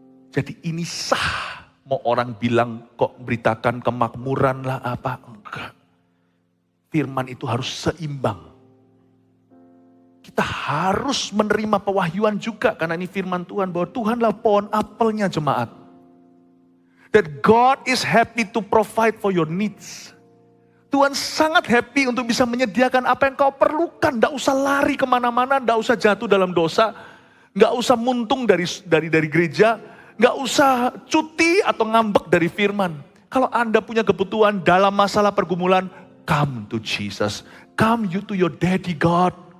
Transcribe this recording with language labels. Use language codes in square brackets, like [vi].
[id] Jadi ini sah. Mau orang bilang kok beritakan kemakmuran lah apa, enggak. Firman itu harus seimbang. Kita harus menerima pewahyuan juga karena ini firman Tuhan bahwa Tuhanlah pohon apelnya jemaat. [en] That God is happy to provide for your needs. [id] Tuhan sangat happy untuk bisa menyediakan apa yang kau perlukan. Tidak usah lari kemana-mana, tidak usah jatuh dalam dosa. Tidak usah muntung dari gereja. Tidak usah cuti atau ngambek dari firman. Kalau Anda punya kebutuhan dalam masalah pergumulan, [en] come to Jesus. Come you to your daddy God.